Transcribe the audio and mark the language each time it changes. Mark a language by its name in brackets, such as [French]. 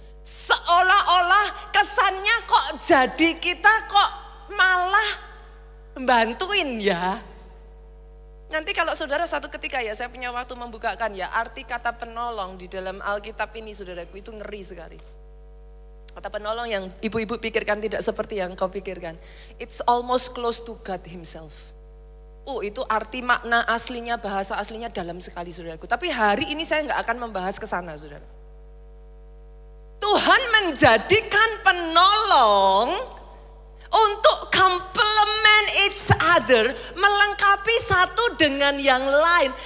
[Indonesian] Seolah-olah kesannya kok jadi kita kok malah bantuin ya. Nanti kalau saudara satu ketika ya, saya punya waktu membukakan ya, arti kata penolong di dalam Alkitab ini saudaraku itu ngeri sekali. Kata penolong yang ibu-ibu pikirkan tidak seperti yang kau pikirkan. [English] It's almost close to God himself. [Indonesian] Itu arti makna aslinya, bahasa aslinya dalam sekali saudaraku. Tapi hari ini saya nggak akan membahas ke sana saudara. Tuhan menjadikan penolong untuk [English] complement each other, [Indonesian] melengkapi satu dengan yang lain.